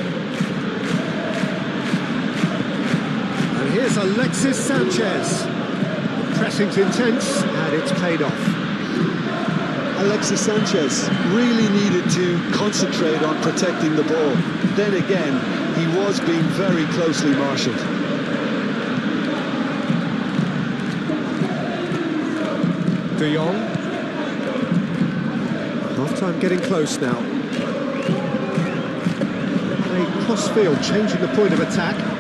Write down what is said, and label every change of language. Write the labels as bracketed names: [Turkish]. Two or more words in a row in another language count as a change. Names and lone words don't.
[English] And here's Alexis Sanchez. The pressing's intense and it's paid off. Alexis Sanchez really needed to concentrate on protecting the ball. Then again, he was being very closely marshalled. De Jong. Half-time getting close now. Play cross-field, changing the point of attack.